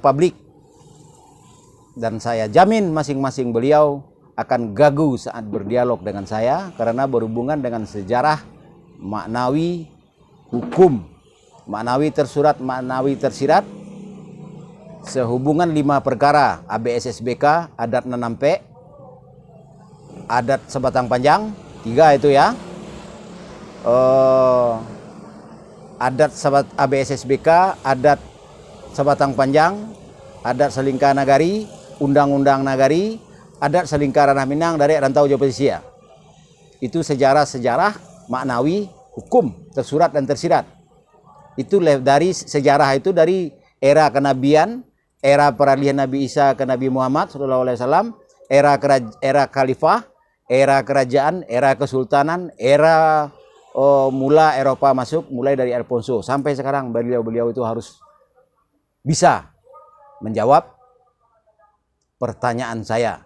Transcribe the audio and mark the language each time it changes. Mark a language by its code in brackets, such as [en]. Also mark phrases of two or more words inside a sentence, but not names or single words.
[id] publik, dan saya jamin masing-masing beliau akan gagu saat berdialog dengan saya karena berhubungan dengan sejarah, maknawi, hukum, maknawi tersurat, maknawi tersirat, sehubungan 5 perkara ABSSBK, adat Nanampe, adat Sebatang Panjang, 3 itu ya. Adat ABSSBK, adat Sebatang Panjang, adat Selingkah Nagari, undang-undang Nagari, adat Selingkah Ranah Minang dari Rantau Jawa Pesisir. Itu sejarah-sejarah, maknawi, hukum, tersurat dan tersirat. Itu dari sejarah itu dari era kenabian, era peralihan Nabi Isa ke Nabi Muhammad SAW, era khalifah, era kerajaan, era kesultanan, era mula Eropa masuk, mulai dari Alfonso sampai sekarang beliau-beliau itu harus bisa menjawab pertanyaan saya.